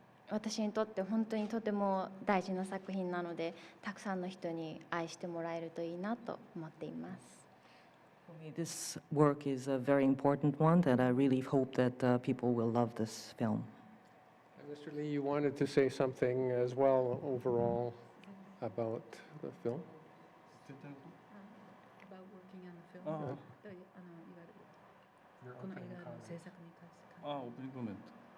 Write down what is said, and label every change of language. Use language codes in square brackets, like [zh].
[ja] 私にとって本当にとても大事な作品なので、たくさんの人に愛してもらえるといいなと思っています。 [en] For me, this work is a very important one, and I really hope that people will love this film. And Mr. Lee, you wanted to say something as well overall about the film? About working on the film? あ [ja] いわゆるこの映画の制作に関して。あ、オープニングコメント。